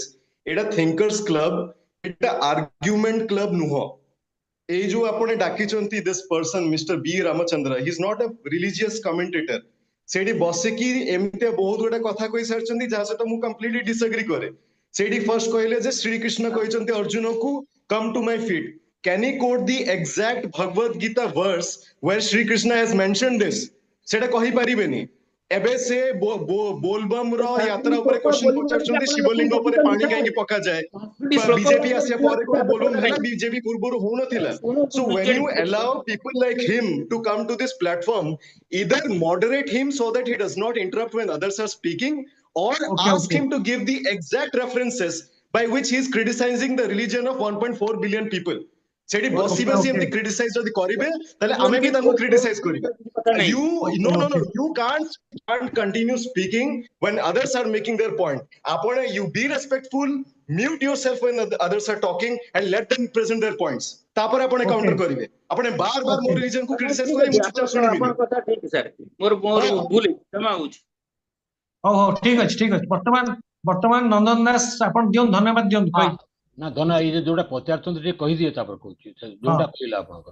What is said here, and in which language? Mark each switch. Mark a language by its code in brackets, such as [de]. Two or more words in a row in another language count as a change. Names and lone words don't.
[or] ଏଇଟା [en] thinkers club, [or] ଏଇଟା [en] argument club [or] ନୁହଁ। ଏଇ ଯୋଉ ଆପଣ ଡାକିଛନ୍ତି [en] this person Mister B Ramachandra, he is not a religious commentator. [or] ସେଇଠି ବସିକି ଏମିତି ବହୁତ ଗୁଡେ କଥା କହି ସାରିଛନ୍ତି ଯାହା ସହିତ ମୁଁ [en] completely disagree [or] କରେ। ସେଇଠି ଫର୍ଷ୍ଟ କହିଲେ ଯେ ଶ୍ରୀକୃଷ୍ଣ କହିଛନ୍ତି ଅର୍ଜୁନକୁ, [en] come to my feet. Can he quote the exact Bhagavad Gita verse where Shri Krishna has mentioned this? [or] ସେଟା କହିପାରିବେନି। ଏବେ ସେ ବୋଲବମ ର ଯାତ୍ରା ଉପରେ କ୍ୱେଶ୍ଚନ ପଚାରୁଛନ୍ତି, ଶିବଲିଙ୍ଗ ଉପରେ ପାଣି କାହିଁକି ପକାଯାଏ? ବିଜେପି ଆସିବା ପରେ କଣ ବୋଲବମ ହେଲା? ବିଜେପି ପୂର୍ବରୁ ହଉନଥିଲା? [en] So when you allow people like him to come to this platform, either moderate him so that he does not interrupt when others are speaking, or ask him to give the exact references by which he is criticizing the religion of 1.4 billion people. [or] ସେଠି ବସି ଏମିତି କ୍ରିଟିସାଇଜ ଯଦି କରିବେ ତାହେଲେ ଆମେ ବି ତାଙ୍କୁ କ୍ରିଟିସାଇଜ କରିବା। [en] You can't continue speaking when others are making their point. ଆପଣ you be respectful, mute yourself when others are talking and let them present their points. [or] ତାପରେ ଆପଣ କାଉଣ୍ଟର କରିବେ। ଆପଣ ବାର ମୋ ରିଲିଜନ କୁ କ୍ରିଟିସାଇଜ କରିବେ, ମୁଁ ଚୁପଚାପ ଶୁଣିବିନି। ଆପଣଙ୍କ କଥା ଠିକ ସାର୍, ମୋର ଭୁଲ କ୍ଷମା ହଉଛି। ହଉ ଠିକ ଅଛି। ବର୍ତ୍ତମାନ ନନ୍ଦନ ଦାସ ଆପଣ ଦିଅନ୍ତୁ, ଧନ୍ୟବାଦ ଦିଅନ୍ତୁ। ନା ଏଇ ଯୋଉଟା ପଚାରୁଛନ୍ତି ଟିକେ କହିଦିଏ, ତାପରେ କହୁଛି ଯୋଉଟା କହିଲା ଆପଣଙ୍କର।